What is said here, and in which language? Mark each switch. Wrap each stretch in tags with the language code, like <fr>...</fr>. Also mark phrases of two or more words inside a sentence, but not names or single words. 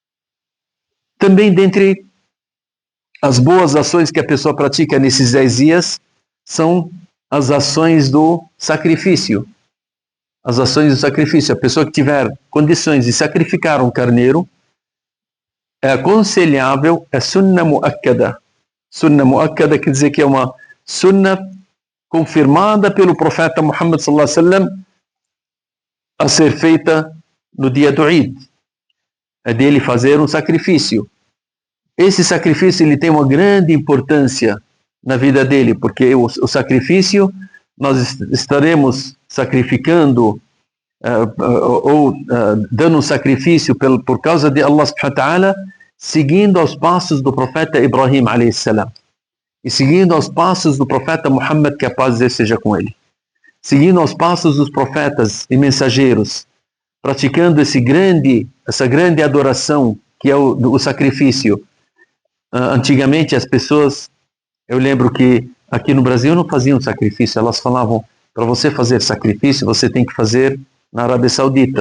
<pt>Também dentre as boas ações que a pessoa pratica nesses 10 dias são as ações do sacrifício. As ações do sacrifício. A pessoa que tiver condições de sacrificar um carneiro, é aconselhável, é</pt> <ar>سنة مؤكدة. سنة مؤكدة</ar> <pt>quer dizer que é uma sunnah confirmada pelo profeta Muhammad</pt> <ar>صلى الله عليه وسلم</ar> <pt>a ser feita no dia do Eid. É dele fazer um sacrifício. Esse sacrifício ele tem uma grande importância na vida dele, porque o sacrifício, nós estaremos sacrificando dando um sacrifício por causa de Allah</pt> <ar>سبحانه وتعالى,</ar> <pt>seguindo aos passos do profeta Ibrahim</pt> <ar>عليه السلام,</ar> <pt>e seguindo aos passos do profeta Muhammad, que a paz de Deus seja com ele, seguindo aos passos dos profetas e mensageiros, praticando essa grande adoração que é o sacrifício. Antigamente as pessoas, eu lembro que aqui no Brasil não faziam sacrifício, elas falavam, para você fazer sacrifício, você tem que fazer na Arábia Saudita.</pt>